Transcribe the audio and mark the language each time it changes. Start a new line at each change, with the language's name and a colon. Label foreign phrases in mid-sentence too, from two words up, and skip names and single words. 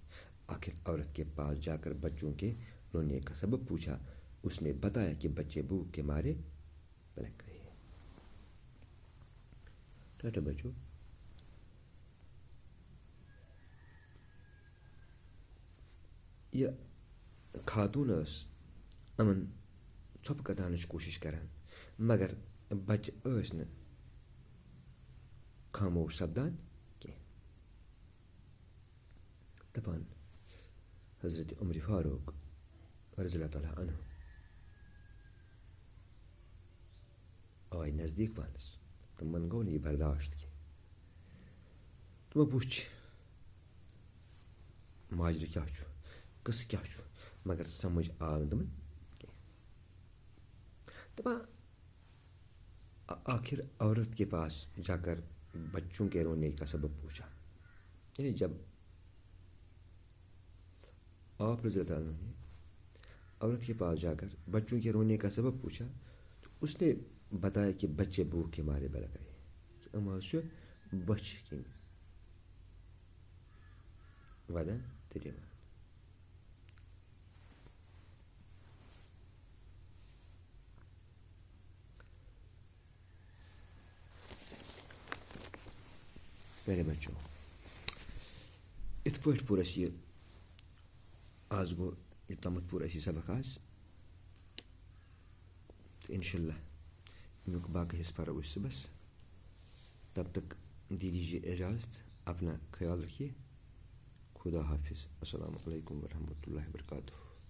Urdu: آخر عورت کے پاس جا کر بچوں کے رونے کا سبب پوچھا. اس نے بتایا کہ بچے بھوک کے مارے پلک رہے ہیں. ٹاٹا بچوں.
Kashmiri: یہ خاتون ٲس یِمن ژھۄپہٕ کَڑناونٕچ کوٗشِش کران مگر بچہِ ٲسۍ نہٕ خاموش سپدان کینٛہہ. دپان حضرت عمر فاروق
Arabic: رضی اللہ تعالیٰ عنہ
Kashmiri: آے نزدیٖک پانس. تِمن گوٚو نہٕ یہِ برداشت کینٛہہ. تِمو وٕچھ ماجرٕ کیٛاہ چھُ, قصہٕ کیٛاہ چھُ, مگر سمجھ آو نہٕ تِمن کینٛہہ.
Urdu: دپان آخر عورت کے پاس جا کر بچوں کے رونے کا سبب پوچھا. یعنی جب آپ
Arabic: رضی اللہ عنہ
Urdu: نے عورت کے پاس جا کر بچوں کے رونے کا سبب پوچھا تو اس نے بتایا کہ بچے بھوک کے مارے بلک رہے ہیں, کہ
Kashmiri: یِم حظ چھِ بۄچھِ کِنۍ ودان تہٕ دِوان.
Urdu: میرے بچوں,
Kashmiri: یِتھ پٲٹھۍ پوٚر اَسہِ یہِ آز گوٚو یوٚتامَتھ پوٚر اَسہِ یہِ سبق آز تہٕ اِنشاء اللہ اَمیُک باقٕے حصہٕ پَرو أسۍ صُبحس.
Urdu: تب تک دے دیجیے اجازت. اپنا خیال رکھیے. خدا حافظ.
Arabic: السلام علیکم ورحمۃ اللہ وبرکاتہ.